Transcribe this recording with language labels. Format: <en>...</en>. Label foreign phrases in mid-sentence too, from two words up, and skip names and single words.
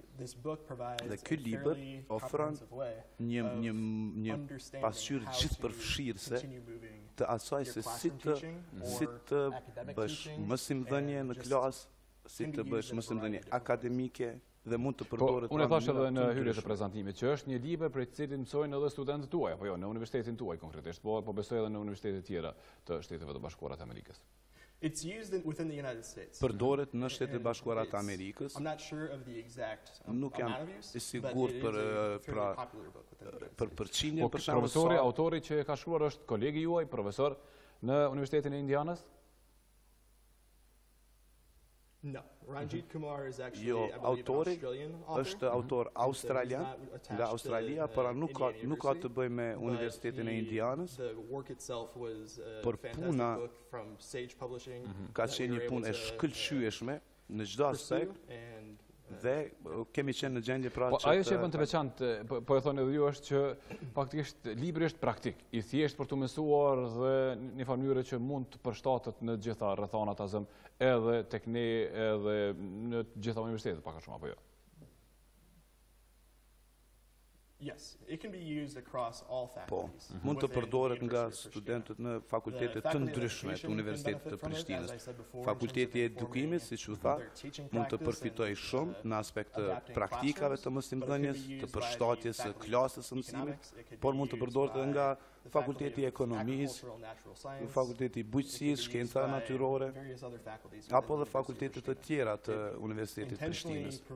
<sq>Dhe ky libër ofron një pasqyrë gjithëpërfshirëse të asaj se si të bësh mësimdhënie në klasë, si të bësh mësimdhënie akademike dhe mund të përdoret. Unë e thash edhe në hyrje të prezantimit që është një libër për cilin mësojnë edhe studentët tuaj, apo jo, në universitetin tuaj konkretisht, po besoj edhe në universitetet tjera të Shteteve të Bashkuara të Amerikës.</sq> <en>It's used within the United States.</en> <sq>Përdoret në Shtetet Bashkuara të Amerikës.</sq> <en>I'm not sure of the exact</en> <sq>Nuk jam i sigurt për përqindjen për shembull. Profesori, autori që ka shkruar është kolegi juaj, profesor në Universitetin e Indianës?</sq> <en>No, Ranjit Kumar is actually</en> <sq>Jo, autori është autor australian, nga Australia, por nuk ka të bëjë me Universitetin e Indianës. Por puna ka qenë një punë e shkëlqyeshme në çdo aspekt dhe kemi qenë në gjendje pra që ajo që e bën të veçantë, po e thonë edhe ju, është që faktikisht libri është praktik, i thjesht për të mësuar dhe një mënyrë që mund të përshtatet në gjitha rrethanat azëm, edhe tek ne, edhe në gjitha universitetet pak a shumë, apo jo?</sq> <en>Yes, it can be used across all faculties.</en> <sq>Po, mund të përdoret nga studentët në fakultete të ndryshme të Universitetit të Prishtinës. Fakulteti i Edukimit, siç u tha, mund të përfitojë shumë në aspekt të praktikave të mësimdhënies, të përshtatjes së klasës së mësimit, por mund të përdoret edhe nga Fakulteti i Ekonomisë, Fakulteti i Bujqësisë, Shkenca Natyrore, apo dhe fakultetet të tjera të Universitetit të Prishtinës.</sq>